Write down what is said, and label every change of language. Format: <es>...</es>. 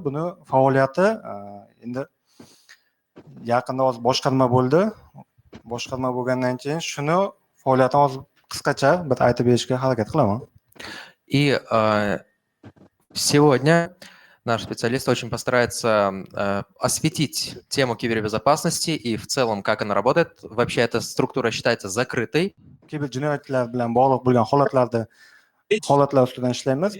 <uz>Buni faoliyati endi yaqinda hozir boshqarma bo'ldi. Boshqarma bo'lgandan keyin shuni faoliyatini hozir qisqacha bir aytib berishga harakat qilaman.</uz> <ru>И сегодня наш специалист очень постарается осветить тему кибербезопасности и в целом, как она работает. Вообще эта структура считается закрытой.</ru> <uz>Kiberjinoyatlar bilan bog'liq bo'lgan holatlar ustidan ishlaymiz.</uz>